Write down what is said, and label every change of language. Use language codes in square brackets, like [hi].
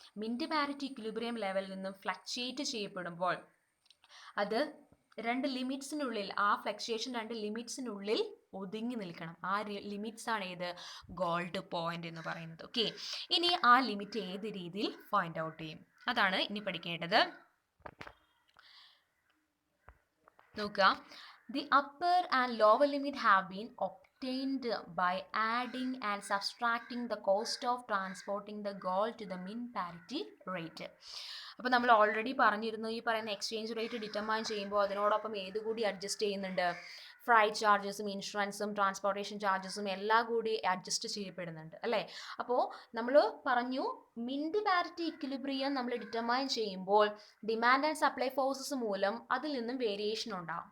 [ml] Mint parity equilibrium ലെവലിൽ നിന്നും fluctuate ചെയ്യപ്പെടുമ്പോൾ അത് രണ്ട് ലിമിറ്റ്സിനുള്ളിൽ, ആ ഫ്ലക്ച്വേഷൻ 2 ലിമിറ്റ്സിനുള്ളിൽ ഒതുങ്ങി നിൽക്കണം. ആ ലിമിറ്റ്സ് ആണ് ഏത്? ഗോൾഡ് പോയിന്റ് എന്ന് പറയുന്നത്. ഓക്കെ, ഇനി ആ ലിമിറ്റ് ഏത് രീതിയിൽ ഫൈൻഡ് ഔട്ട് ചെയ്യും? അതാണ് ഇനി പഠിക്കേണ്ടത്. [en] നോക്കുക, the upper and lower limit have been obtained by adding and subtracting the cost of transporting the gold to the min parity rate. [ml] അപ്പോൾ നമ്മൾ ഓൾറെഡി പറഞ്ഞിരുന്നു ഈ പറയുന്ന എക്സ്ചേഞ്ച് റേറ്റ് ഡിറ്റർമൈൻ ചെയ്യുമ്പോൾ അതിനോടൊപ്പം ഏത് കൂടി അഡ്ജസ്റ്റ് ചെയ്യുന്നുണ്ട്, ഫ്രൈറ്റ് ചാർജസും ഇൻഷുറൻസും ട്രാൻസ്പോർട്ടേഷൻ ചാർജസും എല്ലാം കൂടി അഡ്ജസ്റ്റ് ചെയ്യപ്പെടുന്നുണ്ട് അല്ലേ. അപ്പോൾ നമ്മൾ പറഞ്ഞു മിൻറ്റ് പാരിറ്റി ഇക്വിലിബ്രിയം നമ്മൾ ഡിറ്റർമൈൻ ചെയ്യുമ്പോൾ ഡിമാൻഡ് ആൻഡ് സപ്ലൈ ഫോഴ്സസ് മൂലം അതിൽ നിന്നും വേരിയേഷൻ ഉണ്ടാകും.